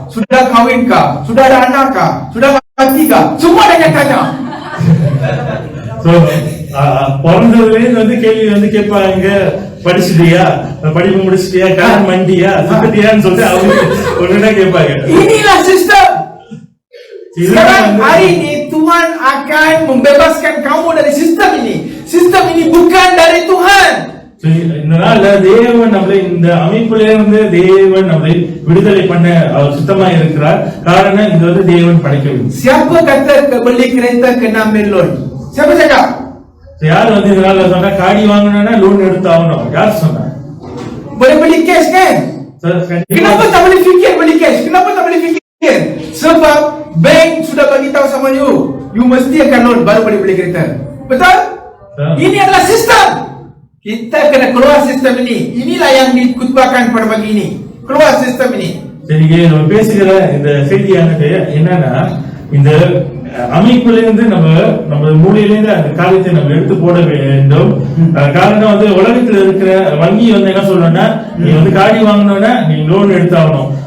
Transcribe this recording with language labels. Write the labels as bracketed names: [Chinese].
[Malay] Sudah kahwin kah? Sudah ada anak kah? Sudah mati kah? Semua dia tanya. [Tamil] So பிறந்ததுலேருந்து வந்து கேள்வி வந்து கேட்பாங்க, படிச்சுட்டியா, படிப்பு முடிச்சிட்டியா, கடன் மண்டியா, சுத்தியான்னு சொல்லிட்டு அவங்க ஒண்ணுதான் கேட்பாங்க. [Malay] Inilah sistem. Sekarang hari ini Tuhan akan membebaskan kamu dari sistem ini. Sistem ini bukan dari Tuhan. [Tamil] இந்த நாள்ல தேவன் நம்மளை இந்த அமைப்பிலே வந்து தேவன் நம்மளை விடுதலை பண்ண அவர் சுத்தமா இருக்கிறார். காரணம் இது வந்து தேவன் படைக்கவில்லை. [Malay] Siapa kata beli kereta kena ambil loan? Siapa cakap? [Tamil] யார் வந்து இந்த நாள்ல சொன்னா காடி வாங்கணும்னா லோன் எடுத்து ஆகணும்? யார் சொன்னா? [Malay] Boleh beli cash kan? Kenapa tak boleh fikir beli cash? Kenapa tak boleh fikir? Sebab bank sudah bagi tahu sama you mesti akan loan baru boleh beli kereta. Betul? Ini adalah sistem. Kita kena keluar sistem ini. Inilah yang dikutbahkan pada pagi ini. Keluar sistem ini. [Tamil] சரி, நம்ம பேசுகிற இந்த செய்தியானது என்னன்னா, இந்த அமைப்பிலிருந்து நம்ம மூலையிலிருந்து அந்த காரியத்தை நம்ம எடுத்து போட வேண்டும். காரணம் வந்து உலகத்துல இருக்கிற வங்கி வந்து என்ன சொல்லணும்னா, நீ வந்து காடி வாங்கணும்னா நீ லோன் எடுத்தாகணும்.